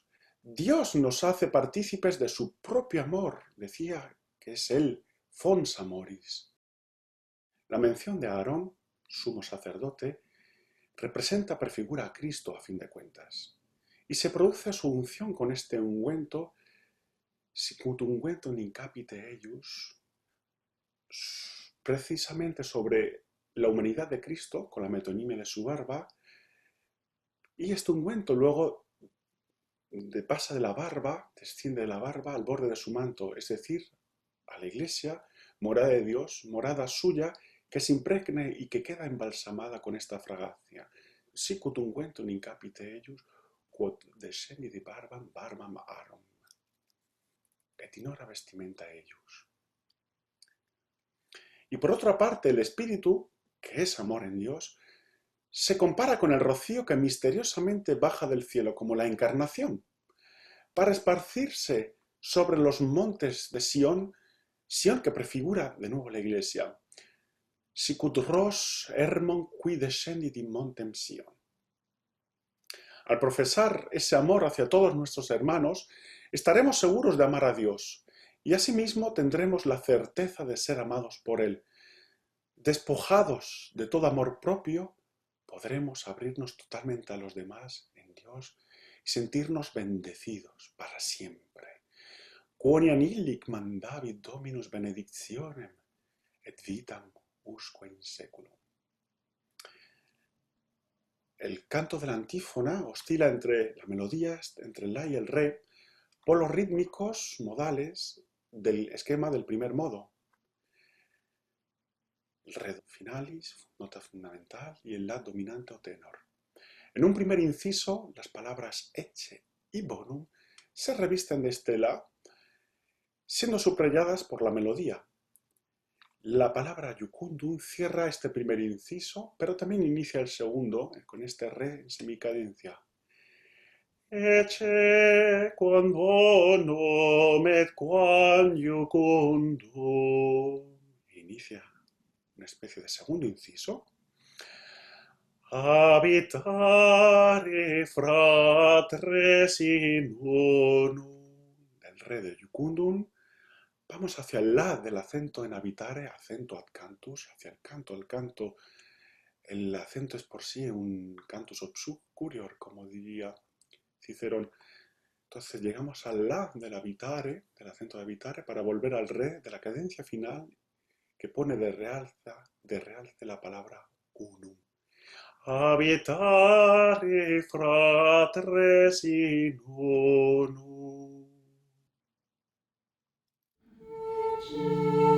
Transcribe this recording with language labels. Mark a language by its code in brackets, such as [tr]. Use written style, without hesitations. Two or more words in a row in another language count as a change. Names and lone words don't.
[es] Dios nos hace partícipes de su propio amor, decía que es Él, [la] Fons Amoris. [es] La mención de Aarón, sumo sacerdote, representa, prefigura a Cristo a fin de cuentas, y se produce su unción con este ungüento, [la] sicut ungüentum in capite eius, [es] precisamente sobre la humanidad de Cristo, con la metonimia de su barba, y este ungüento luego pasa de la barba, desciende de la barba al borde de su manto, es decir, a la iglesia, morada de Dios, morada suya, que se impregne y que queda embalsamada con esta fragancia. [la] Sicut ungüentum in capite eius, quod descendit barbam Aaron, et in hora vestimenta eius. [es] Y por otra parte, el Espíritu, que es amor en Dios, se compara con el rocío que misteriosamente baja del cielo como la encarnación, para esparcirse sobre los montes de Sión, Sión que prefigura de nuevo la iglesia. [la] Sicut ros hermon qui descendit in montem Sion. [es] Al profesar ese amor hacia todos nuestros hermanos, estaremos seguros de amar a Dios y asimismo tendremos la certeza de ser amados por Él. Despojados de todo amor propio, podremos abrirnos totalmente a los demás en Dios y sentirnos bendecidos para siempre. [la] Quoniam illic mandavit Dominus benedictionem et vitam usque in seculum. [es] El canto de la antífona oscila entre la melodía, entre el la y el re, por los rítmicos modales del esquema del primer modo. El re finalis, nota fundamental, y el la dominante o tenor. En un primer inciso, las palabras ecce y bonum se revisten de este la, siendo subrayadas por la melodía. La palabra iucundum cierra este primer inciso, pero también inicia el segundo con este re en semicadencia. [la] Ecce quam bonum et quam iucundum. [es] Inicia una especie de segundo inciso. [la] Habitare fratres in unum. [es] Del re de iucundum vamos hacia el la del acento en habitare, acento [la] ad cantus, [es] hacia el canto. El canto, el acento es por sí un [la] cantus obscurior, [es] como diría Cicerón. Entonces llegamos al la del habitare, del acento de habitare, para volver al re de la cadencia final que pone de realce la palabra unum. [la] Habitare fratres in unum.